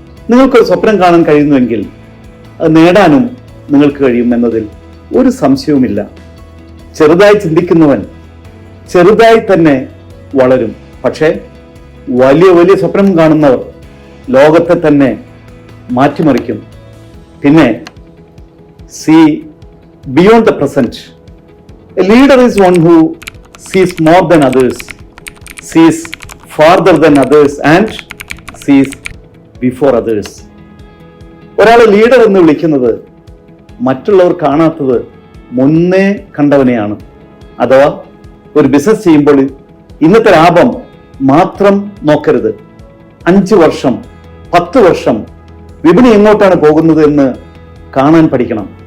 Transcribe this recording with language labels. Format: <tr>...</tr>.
<ml>നിങ്ങൾക്കൊരു സ്വപ്നം കാണാൻ കഴിയുന്നുവെങ്കിൽ അത് നേടാനും നിങ്ങൾക്ക് കഴിയും എന്നതിൽ ഒരു സംശയവുമില്ല. ചെറുതായി ചിന്തിക്കുന്നവൻ ചെറുതായി തന്നെ വളരും. പക്ഷേ വലിയ വലിയ സ്വപ്നം കാണുന്നവർ ലോകത്തെ തന്നെ മാറ്റിമറിക്കും.</ml> <en>പിന്നെ see beyond the present. A leader is one who sees more than others, sees farther than others and sees before others.</en> <ml>ഒരാളെ ലീഡർ എന്ന് വിളിക്കുന്നത് മറ്റുള്ളവർ കാണാത്തത് മുന്നേ കണ്ടവനെയാണ്. അഥവാ ഒരു ബിസിനസ് ചെയ്യുമ്പോൾ ഇന്നത്തെ ലാഭം മാത്രം നോക്കരുത്. 5 വർഷം 10 വർഷം വിപണി എങ്ങോട്ടാണ് പോകുന്നത് എന്ന് കാണാൻ പഠിക്കണം.</ml>